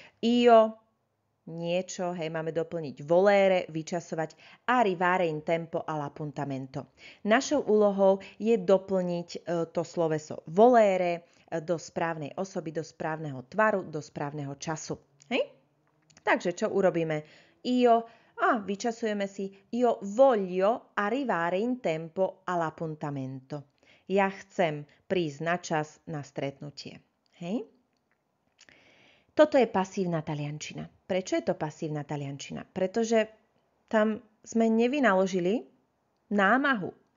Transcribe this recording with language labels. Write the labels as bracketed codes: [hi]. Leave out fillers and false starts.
[it] Io, [sk] niečo, máme doplniť [it] volere, [sk] vyčasovať [it] arrivare in tempo all'appuntamento. [sk] Našou úlohou je doplniť to sloveso volere do správnej osoby, do správneho tvaru, do správneho času. Takže čo urobíme? Vyčasujeme si [it] io voglio arrivare in tempo all'appuntamento. [sk] Ja chcem prísť na čas na stretnutie. Toto je pasívna taliančina. Prečo je to pasívna taliančina? Pretože tam sme nevynaložili námahu.